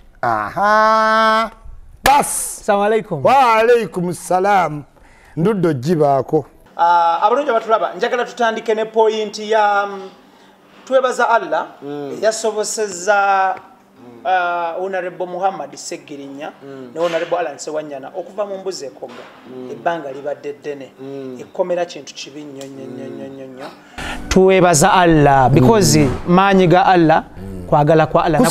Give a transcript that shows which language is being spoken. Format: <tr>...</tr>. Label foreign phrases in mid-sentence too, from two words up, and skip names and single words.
<ar>Aha. Bas. Assalamu alaikum. Wa alaikum salam.</ar> <lg>Nduddo jibaako. Abalungi abatulaba njagala tutandike ne point ya twebaza Allah yasobosezza Honorable Muhammad Segirinya ne Honorable Alan Sewanyana okuva mu mbuzi ekoga ebbanga libadde ddene ekomera kintu kibi nnyo twebaza Allah because maanyi ga Allah kwagala kwa Allah</lg>